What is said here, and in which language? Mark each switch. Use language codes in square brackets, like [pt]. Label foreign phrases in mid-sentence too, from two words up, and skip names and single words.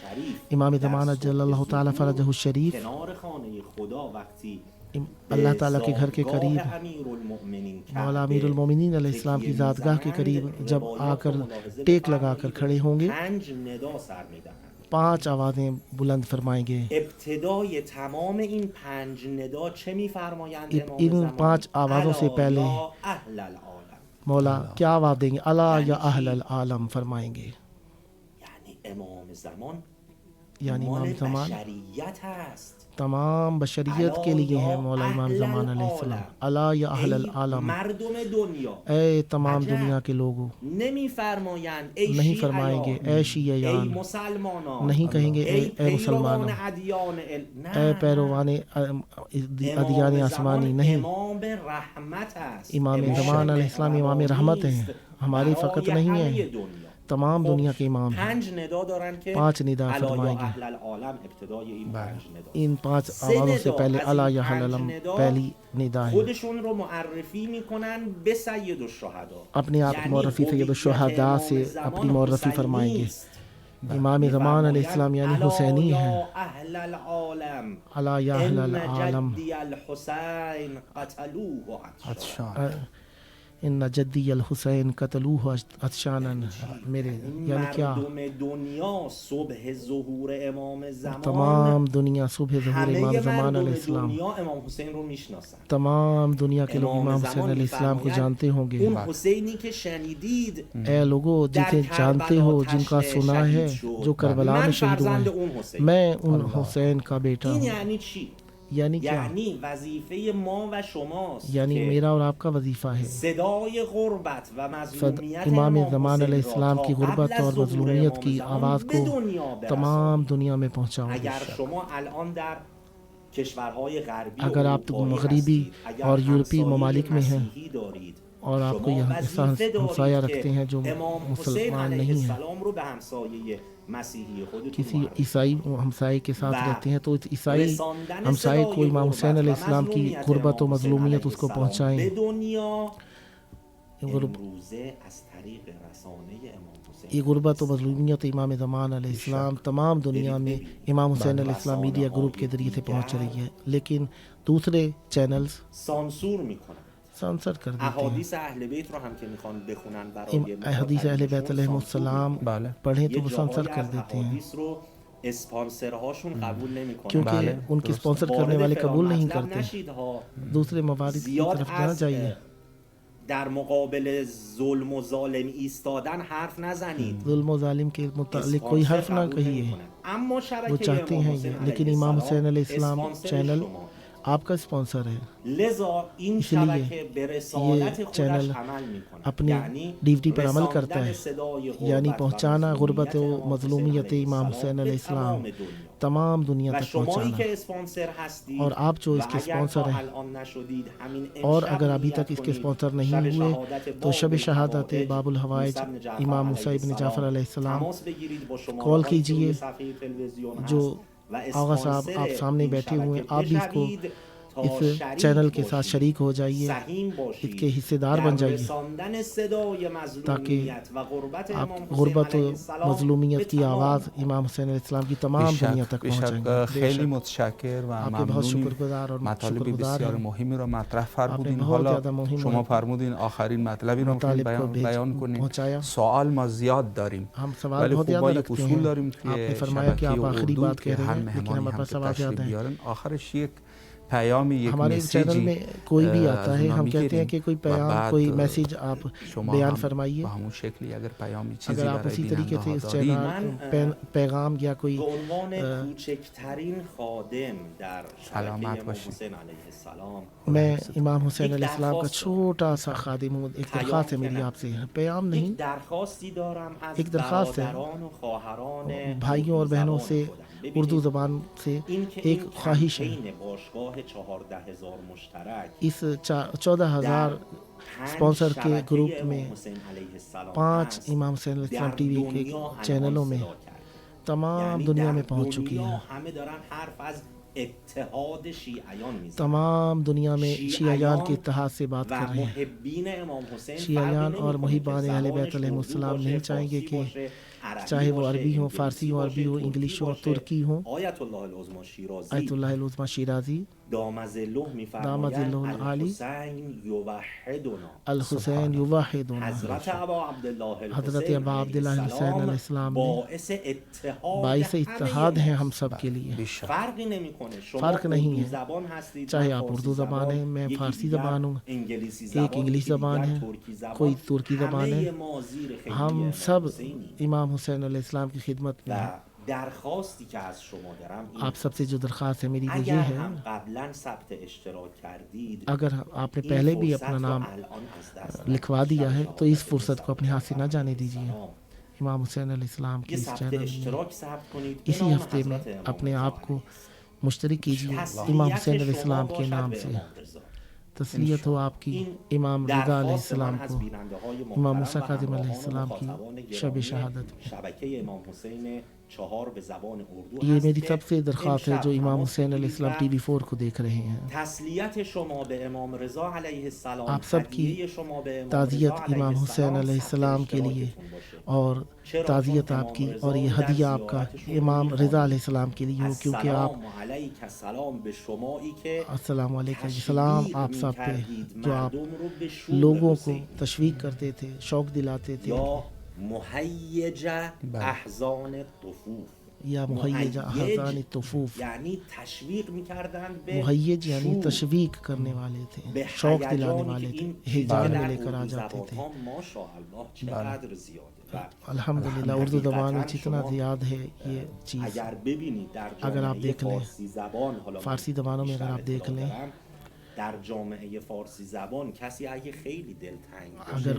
[ur] امام زمانہ [ar] جل اللہ تعالیٰ فرجہ الشریف [ur] اللہ تعالیٰ کے گھر کے قریب مولا امیر المومنین علیہ السلام کی ذاتگاہ کے قریب جب آ کر ٹیک لگا کر کھڑے ہوں گے 5 آوازیں بلند فرمائیں گے. [fa] ابتدای تمام این 5 ندا چه می‌فرمایند؟ [ur] ان 5 آوازوں سے پہلے مولا کیا آواز دیں گے؟ [ar] الا یا اہل العالم [ur] فرمائیں گے. [fa] یعنی امام زمان یعنی امام زمان بشریت است. [ur] تمام بشریت کے لیے ہیں مولا امام زمان علیہ السلام. [ar] الا یا اہل العالم، [fa] مردم دنیا، [ur] اے تمام دنیا کے لوگوں. [fa] نمی‌فرمایند ای [ur] نہیں فرمائیں گے اے شیعیان، [fa] ای مسلمانان، [ur] نہیں کہیں گے اے مسلمانوں، اے پیروان ادیان آسمانی. نہیں، [fa] امام رحمت است. [ur] امام زمان علیہ السلام امام رحمت ہیں، ہماری فقط نہیں ہیں، تمام دنیا کے امام ہیں. [fa] 5 ندا دارن که [ur] 5 ندا فرمائیں گے. [ar] اهل العالم [fa] ابتدای این 5 ندا. [ur] ان 5 آوازوں سے پہلے [ar] الا یا اہل العالم [ur] پہلی ندا ہے. [fa] خودشون رو معرفی میکنن به سید الشهدا. [ur] اپنے آپ کو معرفی سید الشہداء سے اپنی معرفی فرمائیں گے. امام زمان علیہ السلام یعنی حسینی ہیں. [ar] اهل العالم الا یا اہل العالم جدی الحسین قتلوه عطشانا. ان جدی الحسین قتلوہ عطشانا. [ur] میرے یعنی کیا [fa] مردم دنیا صبح ظهور امام زمان، [ur] تمام دنیا صبح ظہور امام [fa] همه [ur] زمان علیہ [fa] مردم [ur] السلام، [fa] دنیا امام حسین رو میشناسن. [ur] تمام دنیا کے لوگ امام حسین علیہ السلام کو جانتے ہوں گے. [fa] اون حسینی که شنیدید [ur] اے لوگوں جسے جانتے ہو، جن کا سنا ہے، جو کربلا میں شہید ہوئے ہیں، میں ان حسین کا بیٹا [fa] این [ur] ہوں. [fa] یعنی چی؟ [ur] یعنی کیا؟ [fa] یعنی وظیفه ما و شماست [ur] یعنی [fa] که [ur] میرا اور آپ کا وظیفہ ہے [fa] صدای غربت و مظلومیت امام [ur] امام [fa] زمان [ur] حسین علیہ [fa] را [ur] السلام کی [fa] تا قبل [ur] غربت [fa] از [ur] اور [fa] ظهور [ur] مظلومیت کی [fa] امام [ur] آواز [fa] زمان [ur] کو [fa] به دنیا برسانید. [ur] تمام دنیا میں پہنچاؤں. [fa] اگر شما الان در کشورهای غربی [ur] اگر آپ [fa] اروپایی [ur] مغربی [fa] هستید، اگر [ur] اور یورپی [fa] همسایه [ur] ممالک میں ہیں [fa] مسیحی دارید، [ur] اور آپ کو [fa] شما [ur] یہاں [fa] وظیفه [ur] ہمسایہ [fa] دارید [ur] رکھتے ہیں جو [fa] که امام حسین [ur] مسلمان [fa] علیه [ur] نہیں ہیں، [fa] السلام رو به همسایه مسیحی خودتون [ur] کسی [fa] معرفی [ur] عیسائی ہمسائے کے ساتھ [fa] و [ur] رہتے ہیں تو عیسائی [fa] رساندن [ur] ہمسائے [fa] صدای [ur] کو امام حسین [fa] غربت [ur] علیہ [fa] و [ur] السلام کی [fa] مظلومیت [ur] غربت و [fa] امام حسین [ur] مظلومیت [fa] علیه [ur] اس کو [fa] السلام [ur] پہنچائیں. [fa] به دنیا غرب امروزه از طریق رسانه امام حسین. [ur] یہ غربت و مظلومیت امام زمان علیہ السلام تمام دنیا میں امام حسین علیہ السلام [en] media group [ur] کے ذریعے سے پہنچ رہی ہے. لیکن دوسرے چینلز [fa] سانسور میکنن. [ur] سانسر کر دیتے ہیں. [fa] احادیث اهل بیت رو هم که میخوان بخونن برای [ur] احادیث اہل بیت علیہ السلام پڑھیں تو وہ سانسر کر دیتے ہیں [fa] احادیث رو اسپانسرهاشون قبول نمیکنن. [ur] کیونکہ ان کی اسپانسر کرنے والے قبول نہیں [fa] مطلب [ur] کرتے. [fa] نشید ها. [ur] دوسرے موارد کی [fa] زیاد [ur] طرف نہ [fa] از [ur] جائیے. [fa] در مقابل ظلم و ظالم ایستادن حرف نزنید. [ur] ظلم و ظالم کے متعلق کوئی حرف نہ کہیے. [fa] اما [ur] وہ [fa] شبکه [ur] چاہتے [fa] امام [ur] ہیں [fa] حسین [ur] یہ، [fa] علیه [ur] لیکن امام حسین علیہ السلام [fa] اسپانسر [ur] چینل [fa] شما. [ur] آپ کا اسپانسر ہے. [fa] لذا این [ur] اس لیے [fa] شبکه به رسالت [ur] یہ [fa] خودش [ur] چینل [fa] عمل میکنه. [ur] اپنی [fa] یعنی [ur] ڈیوٹی پر عمل کرتا ہے، [fa] رساندن صدای غربت [ur] یعنی [fa] و [ur] پہنچانا غربت و [fa] امام حسین [ur] مظلومیت [fa] علیه [ur] امام [fa] السلام [ur] حسین [fa] به [ur] علیہ السلام [fa] تمام دنیا. [ur] تمام دنیا [fa] و [ur] تک [fa] شمایی [ur] پہنچانا. [fa] که اسپانسر هستید [ur] اور آپ جو اس کے [fa] و اگر [ur] اسپانسر [fa] تا [ur] ہیں [fa] الان نشدید همین [ur] اور [fa] امشب [ur] اگر ابھی [fa] نیت [ur] تک اس کے [fa] کنید [ur] اسپانسر [fa] شب [ur] نہیں ہوئے [fa] شهادت [ur] تو شب [fa] باب [ur] شہادت [fa] الحوائج [ur] باب الحوائج [fa] موسی بن جعفر [ur] امام [fa] علیه [ur] موسی بن جعفر [fa] السلام [ur] علیہ السلام [fa] تماس بگیرید با شما [ur] کال [fa] هایی که روی [ur] کیجئے. [fa] صفحه تلویزیون [ur] جو [fa] هست و [ur] آغا صاحب [fa] اسپانسر [ur] آپ سامنے [fa] این [ur] بیٹھے ہوئے ہیں، [fa] شبکه [ur] آپ بھی اس کو [fa] بشوید تا [ur] اس [fa] شریک [ur] چینل کے ساتھ [fa] باشید، [ur] شریک ہو جائیے، [fa] سهیم [ur] اس [fa] باشید [ur] کے حصے دار [fa] در [ur] بن جائیے [fa] رساندن صدای مظلومیت و غربت [ur] آپ [fa] امام حسین [ur] غربت و [fa] علیه السلام [ur] مظلومیت [fa] به [ur] کی [fa] تمام [ur] آواز امام حسین علیہ السلام کی تمام دنیا تک پہنچائیں گے. [fa] خیلی متشکر و [ur] آپ کے بہت [fa] ممنونیم. [ur] شکرگزار اور [fa] مطالب [ur] شکرگزار [fa] بسیار [ur] ہیں. [fa] مهمی را مطرح [ur] آپ نے [fa] فرمودین. [ur] بہت [fa] حالا [ur] زیادہ مهم [fa] شما فرمودین آخرین مطلبی را [ur] مطالب کو [fa] بیان کنیم. [ur] پہنچایا. [fa] سوال ما زیاد داریم [ur] ہم سوال [fa] ولی [ur] بہت [fa] خب [ur] زیادہ [fa] ما یک [ur] رکھتے [fa] اصول [ur] ہیں. [fa] داریم [ur] آپ نے [fa] که [ur] فرمایا کہ [fa] شبکه [ur] آپ آخری [fa] اردو [ur] بات [fa] که [ur] کہہ رہے [fa] هر [ur] ہیں، لیکن [fa] مهمانی [ur] ہمارے [fa] هم [ur] پاس [fa] که [ur] سوال [fa] تشریف [ur] زیادہ ہیں. [fa] بیارن آخرش یک پیامی، یک [ur] ہمارے چینل [fa] میسیجی [ur] میں کوئی بھی آتا ہے، [fa] از [ur] ہم [fa] اونا [ur] کہتے ہیں [fa] میگیریم [ur] کہ کوئی [fa] و [ur] پیام، [fa] بعد [ur] کوئی میسیج آپ [fa] شما [ur] بیان [fa] هم [ur] فرمائیے. [fa] به همون شکلی اگر پیامی چیزی [ur] اگر آپ [fa] برای [ur] اسی طریقے [fa] بیننده [ur] سے [fa] ها [ur] اس [fa] دارین [ur] چینل پیغام یا کوئی [fa] به عنوان کوچکترین خادم در سلامت شبکه امام باشید. حسین علیه السلام [ur] میں امام حسین ایک علیہ السلام کا درخواست چھوٹا سا خادم ہوں. ایک درخواست ہے میری آپ سے، پیام نہیں، [fa] یک درخواستی دارم از [ur] ایک درخواست ہے [fa] برادران و خواهران [ur] بھائیوں اور بہنوں سے اردو زبان سے. ایک خواہش ہے، [fa] کمپین باشگاه 14,000 مشترک [ur] اس 14,000 اسپانسر کے گروپ میں 5 امام حسین علیہ السلام [en] TV [ur] کے چینلوں میں تمام دنیا میں پہنچ چکی ہے. [fa] همه دارن حرف از اتحاد شیعیان میزنند. [ur] تمام دنیا میں شیعیان کے اتحاد سے بات کر رہے ہیں. [fa] محبین امام حسین [ur] شیعیان اور محبان اہل بیت علیہ السلام نہیں چاہیں گے کہ چاہے وہ عربی ہوں، فارسی ہوں، عربی ہوں، انگلش ہوں، ترکی ہوں. [fa] آیت اللہ العظمی شیرازی [ur] آیت اللہ العظمی شیرازی [fa] دام ذلہ میفرمایند [ar] الحسین یوحدنا، الحسین یوحدنا، [fa] حضرت ابا عبداللہ [ur] حضرت ابا عبداللہ الحسین علیہ السلام [fa] باعث اتحاد [ur] باعث اتحاد ہیں ہم سب کے لیے. [fa] فرقی نمیکنه. شما [ur] فرق نہیں [fa] اردو [ur] ہے، [fa] زبان هستید، [ur] چاہے [fa] من [ur] آپ [fa] فارسی [ur] اردو زبان ہیں، میں [fa] یکی [ur] فارسی [fa] دیگر [ur] زبان ہوں، [fa] انگلیسی [ur] ایک [fa] زبان، [ur] انگلش [fa] یکی [ur] زبان [fa] دیگر [ur] ہے، [fa] ترکی زبان. [ur] کوئی ترکی زبان ہے. [fa] همه ما زیر خیمه [ur] ہم [fa] امام [ur] سب [fa] حسینیم. [ur] امام حسین علیہ السلام کی خدمت میں ہیں. [fa] و درخواستی که از شما دارم این [ur] آپ سب سے جو درخواست ہے میری وہ [fa] اگر [ur] یہ ہے، [fa] هم قبلا ثبت اشتراک کردید [ur] اگر آپ نے [fa] این [ur] پہلے بھی [fa] فرصت [ur] اپنا [fa] رو [ur] نام [fa] الان از دست [ur] لکھوا [fa] ندید. [ur] دیا ہے [fa] شب [ur] تو اس [fa] شهادت [ur] فرصت کو اپنے ہاتھ سے نہ جانے دیجیے. [fa] سلام. [ur] امام حسین علیہ السلام کی یہ اس [fa] ثبت [ur] چینل میں [fa] اشتراک ثبت کنید به [ur] اسی [fa] نام [ur] ہفتے میں [fa] حضرت امام [ur] اپنے [fa] رضا [ur] آپ کو [fa] علیه [ur] مشترک کیجیے [fa] السلام. [ur] امام حسین علیہ [fa] تسلیت [ur] السلام [fa] شما [ur] کے [fa] باشد [ur] نام [fa] به [ur] سے. [fa] امام رضا. [ur] تسلیت ہو آپ کی [fa] این [ur] امام رضا علیہ [fa] درخواست [ur] السلام [fa] من از [ur] کو [fa] بیننده های [ur] امام [fa] محترم [ur] موسی [fa] و [ur] کاظم علیہ [fa] همراهان و [ur] السلام کی [fa] مخاطبان [ur] شب [fa] گرامی [ur] شهادت میں. [fa] شبکه امام حسین 4 به زبان اردو [ur] یہ [fa] هست [ur] میری [fa] که [ur] سب سے درخواست ہے جو [fa] امشب [ur] امام [fa] تماس [ur] حسین علیہ [fa] بگیرید [ur] السلام [fa] و [en] TV [ur] 4 کو دیکھ رہے ہیں. [fa] تسلیت شما به امام رضا علیه السلام، [ur] آپ سب کی [fa] هدیه شما به امام [ur] تعزیت [fa] رضا علیه [ur] امام حسین [fa] السلام [ur] علیہ [fa] ثبت [ur] السلام کے لیے [fa] اشتراکتون باشه. [ur] اور [fa] چرا؟ [ur] تعزیت [fa] چون [ur] آپ [fa] امام [ur] کی [fa] رضا [ur] اور یہ [fa] در [ur] ہدیہ آپ کا [fa] زیارتشون [ur] امام رضا [fa] می‌خوانید. [ur] علیہ السلام کے لیے ہو، کیونکہ آپ [fa] السلام علیک السلام به شمایی که [ur] السلام علیکم سلام آپ سب پہ [fa] می‌کردید [ur] جو آپ [fa] مردم رو به شوق [ur] لوگوں کو [fa] حسین [ur] تشویق کرتے تھے، شوق دلاتے تھے. [ar] یا مهیج احزان الطفوف. یا مہیج احزان الطفوف، [fa] یعنی تشویق می‌کردند به [ur] مہیج یعنی [fa] شوق، [ur] تشویق کرنے والے تھے، [fa] به [ur] شوق دلانے [fa] هیجانی [ur] والے [fa] که [ur] تھے، [fa] این [ur] ہیجان [fa] در [ur] میں لے کر آ [fa] اردو [ur] جاتے تھے. [fa] زبان‌ها ماشاءالله چقدر زیاده. و [ur] الحمدللہ اردو زبان میں جتنا [fa] شما [ur] زیاد ہے یہ چیز. [fa] اگر ببینید در [ur] اگر آپ [fa] جامعه [ur] دیکھ لیں [fa] فارسی زبان، حالا [ur] فارسی زبانوں میں اگر آپ دیکھ لیں، [fa] در جامعه فارسی زبان کسی اگه خیلی دلتنگ [ur] اگر